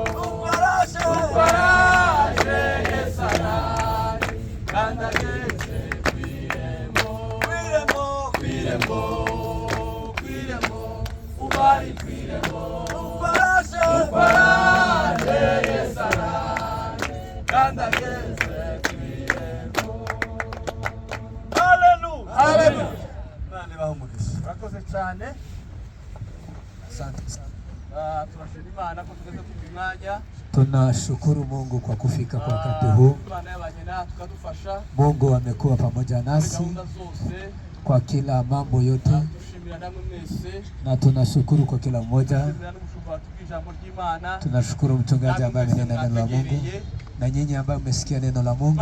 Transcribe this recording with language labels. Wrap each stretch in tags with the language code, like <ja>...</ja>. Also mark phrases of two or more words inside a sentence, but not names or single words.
<rw>ubaraje yesaraje kandageze kwiremo ubari kwiremo ubaraje yesaraje kandageze kwiremo. Haleluya. Nani bahumugisha urakoze cyane.</rw> <sw>Asante sana.</sw> <rw>Tunashukuru Imana kwa tugeze ku mwanya.</rw> <sw>Tunashukuru Mungu kwa kufika kwa wakati huu. Mungu amekuwa pamoja nasi kwa kila mambo yote, na tunashukuru kwa kila mmoja. Tunashukuru mchungaji ambaye amenena neno la Mungu, na nyinyi ambao mmesikia neno la Mungu.</sw>